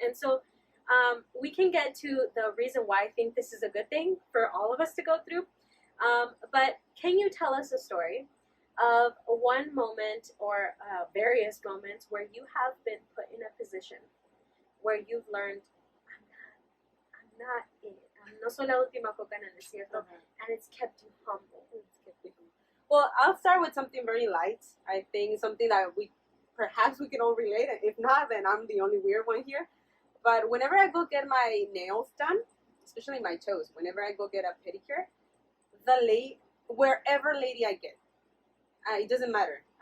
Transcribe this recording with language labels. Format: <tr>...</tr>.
<en>And so we can get to the reason why I think this is a good thing for all of us to go through. But can you tell us a story of one moment or various moments where you have been put in a position where you've learned, I'm not it.</en> <es>No soy la última coca en el desierto,</es> <en>and it's kept you humble. Well, I'll start with something very light. I think something that perhaps we can all relate. If not, then I'm the only weird one here. But whenever I go get my nails done, especially my toes, whenever I go get a pedicure, wherever lady I get, it doesn't matter.</en>